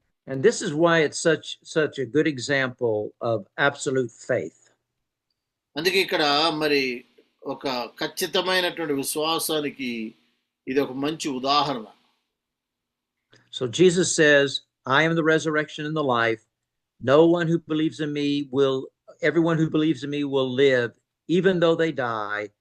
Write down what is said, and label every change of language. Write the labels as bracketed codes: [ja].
[en] And this is why it's such a good example of absolute faith. [te] అందుకే ఇక్కడ మరి ఒక ఖచ్చితమైనటువంటి విశ్వాసానికి ఇది ఒక మంచి ఉదాహరణ. [en] So Jesus says, I am the resurrection and the life. No one who believes in me everyone who believes in me will live, even though they die.